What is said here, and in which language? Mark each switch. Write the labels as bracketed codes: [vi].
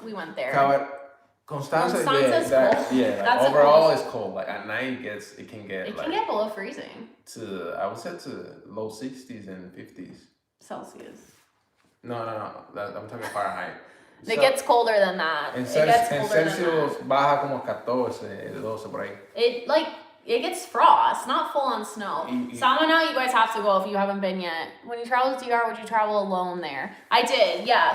[en] We went there. Constanza's cold. Overall it's cold. At night it can get below freezing. I would say to low 60s and 50s. Celsius. No. I'm talking Fahrenheit. It gets colder than that. [es] En Celsius baja como 14, 12 por ahí. [en] It gets frost, not full on snow. Samana, you guys have to go if you haven't been yet. When you travel to DR, would you travel alone there? I did, yeah.